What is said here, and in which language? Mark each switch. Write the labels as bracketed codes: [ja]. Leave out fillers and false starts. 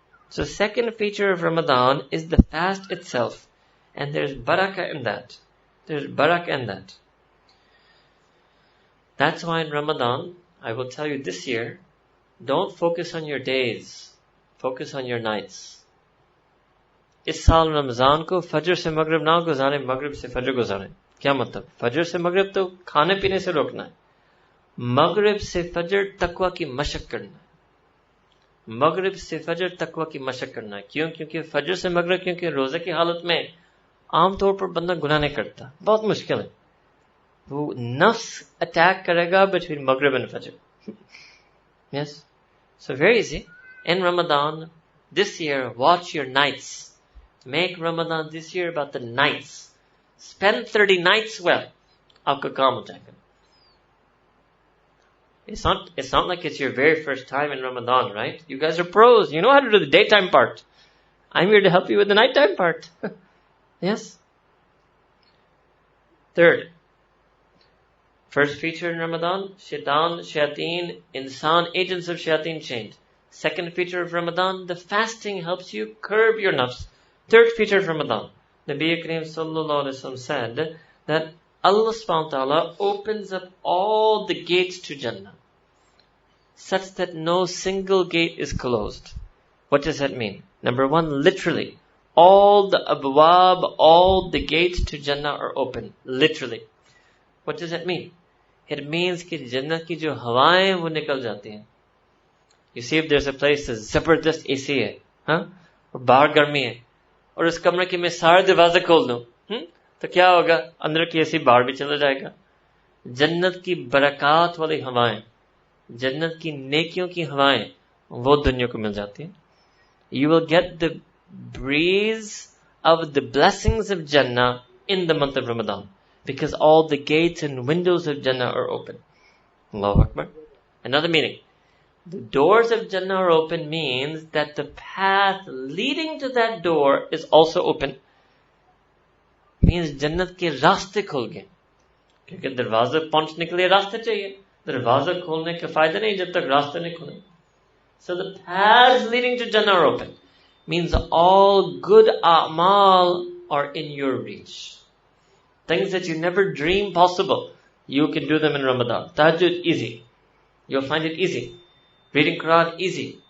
[en] So second feature of Ramadan is the fast itself. And there's barakah in that. There's barakah in that. That's why in Ramadan, I will tell you this year, don't focus on your days. Focus on your nights. [hi] इस साल रमजान को फजर से मगरिब ना गुजारे, मगरिब से फजर गुजारे. क्या मतलब? फजर से मगरिब तो खाने पीने से रोकना है. मगरिब से फजर तकवा की मशक करना है. मगरिब से फजर तकवा की मशक करना है. क्यों? क्योंकि फजर से मगरिब, क्योंकि रोजे की हालत में आमतौर पर बंदा गुनाह नहीं करता. बहुत मुश्किल है. वो नफ्स अटैक करेगा [en] Between मगरिब and फजर. Yes? So very easy. In Ramadan, this year, watch your nights. Make Ramadan this year about the nights. Spend 30 nights well. [hi] आपका काम हो जाएगा. [en] It's not like it's your very first time in Ramadan, right? You guys are pros. You know how to do the daytime part. I'm here to help you with the nighttime part. Yes? Third. First feature in Ramadan, shaitan, shayateen, insan, agents of shayateen changed. Second feature of Ramadan, the fasting helps you curb your nafs. Third feature of Ramadan, Nabi Kareem Sallallahu Alaihi Wasallam said that Allah subhanahu wa ta'ala opens up all the gates to Jannah, such that no single gate is closed. What does that mean? Number one, literally, all the abwab, all the gates to Jannah are open. Literally. What does that mean? It means [hi] कि जन्नत की जो हवाएं वो निकल जाती हैं. [en] You see if there's a place that's [hi] जबरदस्त AC है, हाँ? और बाहर गर्मी है, और उस कमरे के मैं सारे दरवाजे खोल दूं, तो क्या होगा? अंदर की ऐसी बाहर भी चला जाएगा। जन्नत की बरकत वाली हवाएं, जन्नत की नेकियों की हवाएं, वो दुनिया को मिल जाती है। [en] You will get the breeze of the blessings of Jannah in the month of Ramadan, because all the gates and windows of Jannah are open. Allahu Akbar. Another meaning. The doors of Jannah are open means that the path leading to that door is also open. Means [hi] जन्नत के रास्ते खुल गए, क्योंकि दरवाजे पहुंचने के लिए रास्ते चाहिए। दरवाजा खोलने का फायदा नहीं जब तक रास्ते नहीं खुले। [en] So the paths leading to Jannah are open. Means all good a'mal are in your reach. Things that you never dreamed possible, you can do them in Ramadan. Tahajjud, easy. You'll find it easy. Reading Quran, easy.